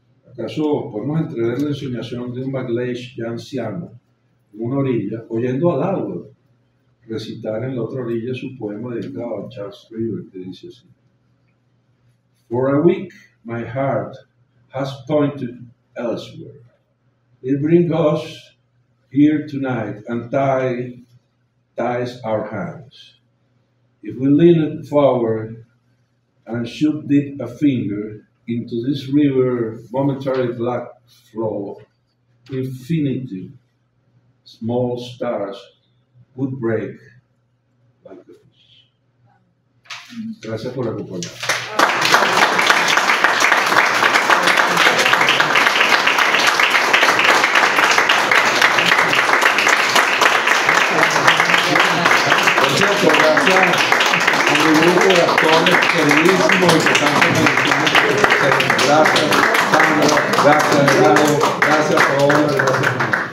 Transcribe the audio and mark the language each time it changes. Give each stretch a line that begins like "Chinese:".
Spanish: ¿Acaso podemos entrever la ensoñación de un MacLeish ya anciano en una orilla, oyendo a Lowell recitar en la otra orilla su poema dedicado a Charles River, que dice así:
English: For a week my heart has pointed elsewhere. It brings us here tonight and ties our hands. If we lean forward and should dip a finger into this river momentary black flow, infinity, small stars would break like a fish.
Spanish: Gracias por acompañarnos. Gracias a mi grupo de actores queridísimos y que están con gracias, Sandra, gracias, Gerardo, gracias, Paola, gracias.